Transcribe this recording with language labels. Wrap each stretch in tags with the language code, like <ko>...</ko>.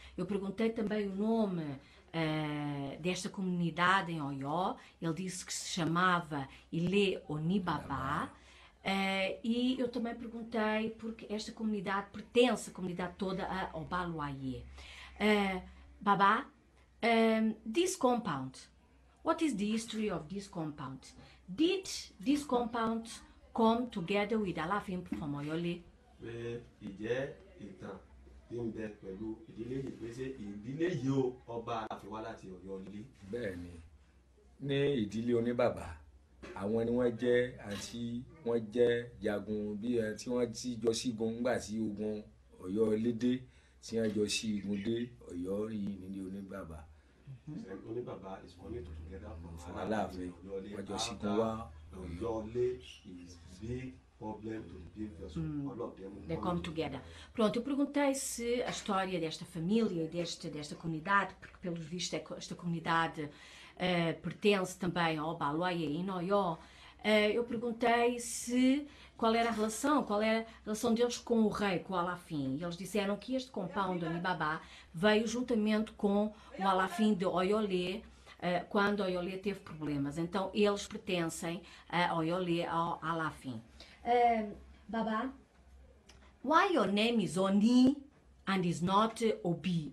<pt>Eu perguntei também o nome desta comunidade em Ọ̀yọ́, ele disse que se chamava Ilé Oníbàbá. E eu também perguntei porque esta comunidade pertence, a comunidade toda, a Ọbalúayé.</pt> <en>Baba, this compound, what is the history of this compound? Did this compound come together with Aláàfin from Ọ̀yọ́lé?</en> <yo>Pé ìjẹ́ ìtàn tí ń bẹ pẹ̀lú ìdílé yìí pé ṣé ìdílé yìí ó ọba Aláàfin wá láti Ọ̀yọ́lé. Bẹ́ẹ̀ni, ní ìdílé Oníbàbá, àwọn ni wọ́n jẹ́ àti wọ́n jẹ́ jagun bí tí wọ́n ti jọ sígun nígbà tí ogun Ọ̀yọ́lé dé tí wọ́n jọ sí igun dé Ọ̀yọ́ yìí nílé Oníbàbá.</yo> <en>Oníbàbá is coming together from</en> <yo>Aláàfin wọ́n jọ sígun wá</yo> <en>Ọ̀yọ́lé is big problem to the people, so all of them They come together.</en> <pt>Pronto, eu perguntei se a história desta família e desta comunidade, porque pelos vistos esta comunidade pertence também ao Ọbalúayé em Ọ̀yọ́. Eu perguntei qual era a relação deles com o rei, com o Aláàfin. E eles disseram que este compound Oníbàbá veio juntamente com o Aláàfin de Ọ̀yọ́lé, quando Ọ̀yọ́lé teve problemas. Então eles pertencem a Ọ̀yọ́lé, ao Aláàfin.</pt> <en>Baba, why your name is Oni and is not Obi?</en>